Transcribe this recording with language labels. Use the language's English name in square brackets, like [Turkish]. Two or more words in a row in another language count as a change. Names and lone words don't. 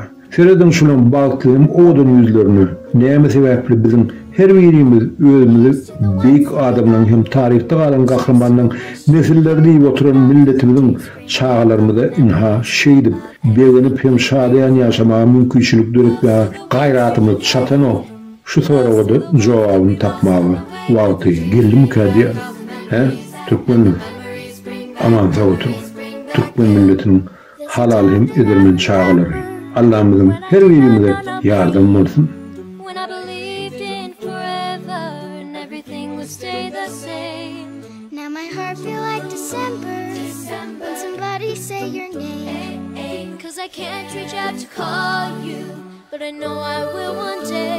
[Turkmen] Seredin şulan bagtly hem owdan ýüzlerini näme sebäpli bizim her birimiz özümüzi beýik adamlaryň hem tarihde galan gahrymanyň nesillerde diýip oturan milletimizin çağalarymyza inha şeýdip, begenip hem şadyan ýaşamaga mümkinçilik döretmäge gaýratymyz çatano. Şu soragyda jogabyny tapmagy wagty geldimi-ka diýär. Türkmen aman sağ otur. Türkmen milletinin halal hem edirmen çağalary. [Turkish] Allah'ımızın her birimize yardım olsun. [English] Now my heart feel like December when somebody say your name. 'Cause I can't reach out to call you, but I know I will one day.